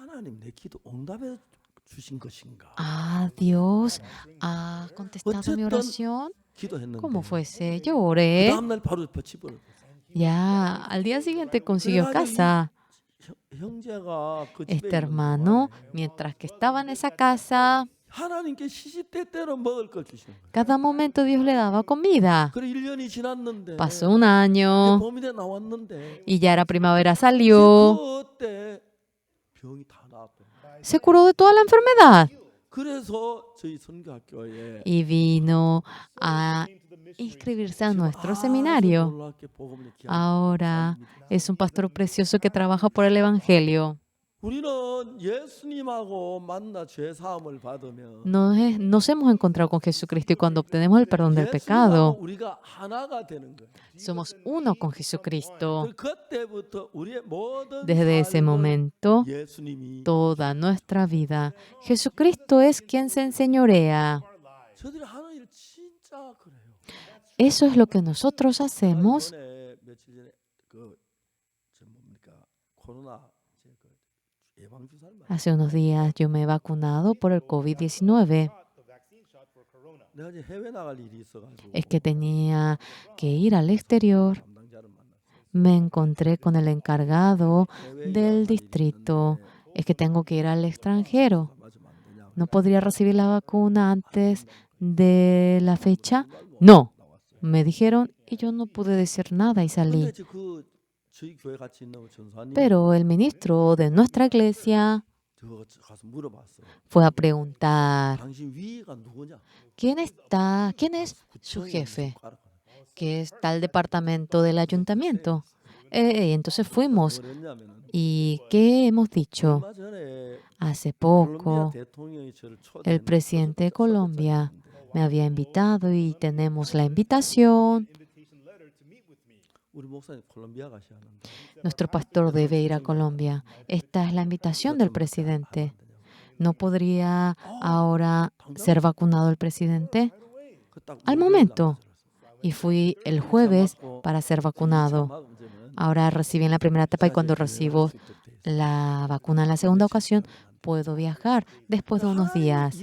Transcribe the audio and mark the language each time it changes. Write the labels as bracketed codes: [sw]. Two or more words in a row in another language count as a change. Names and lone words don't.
[es] Dios ha contestado mi oración. ¿Cómo fuese? Yo oré. Ya, al día siguiente consiguió casa. Este hermano, mientras que estaba en esa casa, [ko] 하나님께 시시때때로 먹을 걸 주시는 거예요. [es] Cada momento Dios le daba comida. [ko] 그래 1년이 지났는데 [es] Pasó un [ko] 이제 [es] año [ko] 봄이 돼 나왔는데 [es] y ya era primavera, [ko] 이제 [es] salió, [ko] 그때 병이 다 나았더라고요. [es] se curó de toda la enfermedad [ko] 그래서 저희 선교학교에 [es] y vino a inscribirse a [ko] 지금 [es] nuestro [ko] 아주 [es] seminario. [ko] 놀랍게 복음을 이렇게 [es] Ahora [ko] 하는 [es] es un pastor precioso que trabaja por el Evangelio. [ko] 우리는 예수님하고 만나 죄 사함을 받으면 [es] Nos hemos encontrado con Jesucristo y cuando obtenemos el perdón del [ko] 예수님하고 [es] pecado, [ko] 우리가 하나가 되는 거예요. [es] somos uno con Jesucristo. [ko] 그때부터 우리의 모든 [es] Desde ese [ko] 삶을 [es] momento, [ko] 예수님이 [es] toda nuestra vida, Jesucristo es quien se enseñorea. [ko] 저들이 하는 일 진짜 그래요. [es] Eso es lo que nosotros hacemos. [ko] 이번에 며칠 전에 저 뭡니까 코로나 예방 주사를 맞았어요. [es] Hace unos días yo me he vacunado por el COVID-19. [ko] 내가 이제 해외 나갈 일이 있어가지고 [es] Es que tenía que ir al exterior. [ko] 담당자를 만났어요. [es] Me encontré con el encargado [ko] 해외에 [es] del [ko] 나갈 일이 [es] distrito. [ko] 있는데 [es] Es que tengo que ir al extranjero. [ko] 맞으면 안 되냐? [es] ¿No podría recibir la vacuna antes de la fecha? No, me dijeron y yo no pude decir nada y [ko] 근데 [es] salí. [ko] 이제 저희 교회 같이 있는 전사님 [es] Pero el ministro de nuestra iglesia [ko] 저 가서 물어봤어요. [es] fue a preguntar, [ko] 당신 위가 누구냐? [es] ¿quién es su jefe? Que está el departamento del ayuntamiento. Y entonces fuimos. [ko] 그랬냐면은 [es] ¿Y qué hemos dicho? [ko] 얼마 전에 [es] Hace 콜롬비아 poco, [ko] 대통령이 저를 [es] el [ko] 초대했는데 [es] presidente de Colombia me había invitado y tenemos la invitación. [ko] 우리 목사님 콜롬비아 가셔야 하는데 [es] Nuestro pastor debe ir a Colombia. Esta es la invitación del presidente. ¿No podría ahora ser vacunado el presidente? Al momento. Y fui el jueves para ser vacunado. Ahora recibí en la primera etapa y cuando recibo la vacuna en la segunda ocasión, puedo viajar después de unos días.